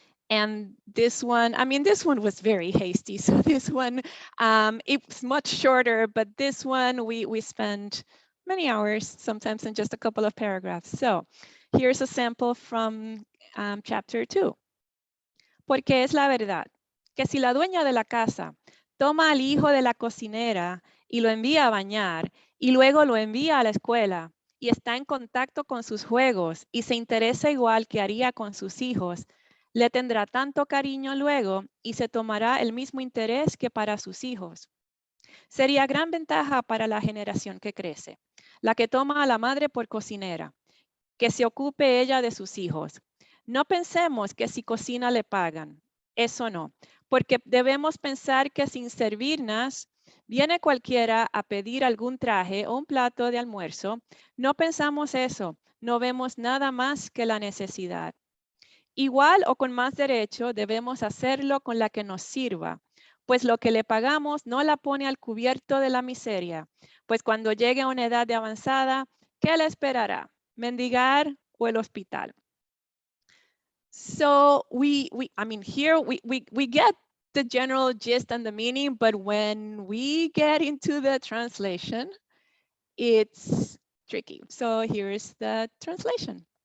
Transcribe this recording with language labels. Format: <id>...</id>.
<en>And this one, this one was very hasty. So this one, it's much shorter, but this one we spent many hours, sometimes in just a couple of paragraphs. So here's a sample from chapter 2.</en> <es>Porque es la verdad, que si la dueña de la casa toma al hijo de la cocinera y lo envía a bañar y luego lo envía a la escuela y está en contacto con sus juegos y se interesa igual que haría con sus hijos, le tendrá tanto cariño luego y se tomará el mismo interés que para sus hijos. Sería gran ventaja para la generación que crece, la que toma a la madre por cocinera, que se ocupe ella de sus hijos. No pensemos que si cocina le pagan. Eso no, porque debemos pensar que sin servirnos, viene cualquiera a pedir algún traje o un plato de almuerzo. No pensamos eso, no vemos nada más que la necesidad. Igual o con más derecho debemos hacerlo con la que nos sirva, pues lo que le pagamos no la pone al cubierto de la miseria, pues cuando llegue a una edad de avanzada, ¿qué le esperará? ¿Mendigar o el hospital?</es> <en>So here we get the general gist and the meaning, but when we get into the translation, it's tricky. So here's the translation.</en>